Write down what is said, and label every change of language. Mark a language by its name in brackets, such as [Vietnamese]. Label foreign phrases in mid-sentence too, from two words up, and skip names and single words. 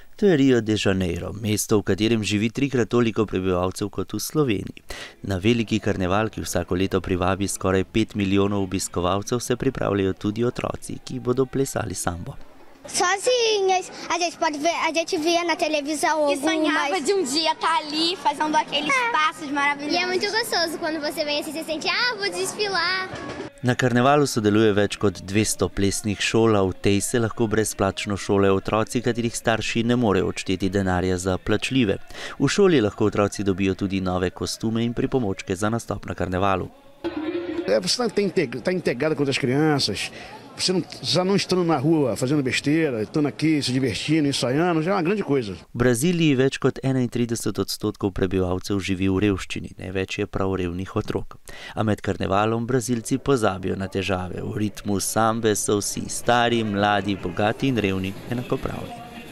[Slovenian] To je Rio de Janeiro, mesto, v katerem živi 3-krat toliko prebivalcev kot v Sloveniji. Na veliki karneval, ki vsako leto privabi skoraj 5 milijonov obiskovalcev, se pripravljajo tudi otroci, ki bodo plesali sambo. [Portuguese] Sozinhas, a gente via na televisão E sonhava de dia estar ali fazendo aqueles passos maravilhosos. E é muito gostoso quando você vem assim, você sente, vou desfilar. [Slovenian] Na karnevalu sodeluje več kot 200 plesnih šol, a v tej se lahko brezplačno šolajo otroci, katerih starši ne morejo odšteti denarja za plačljive. V šoli lahko otroci dobijo tudi nove kostume in pripomočke za nastop na karnevalu. [Portuguese] Você está integrado com as crianças, você já não estando na rua fazendo besteira, estando aqui se divertindo, ensaiando, já é uma grande coisa. [Slovenian] V Braziliji več kot 31% prebivalcev živi v revščini, največ je prav revnih otrok. A med karnevalom Brazilci pozabijo na težave. V ritmu sambe so vsi stari, mladi, bogati in revni enakopravni.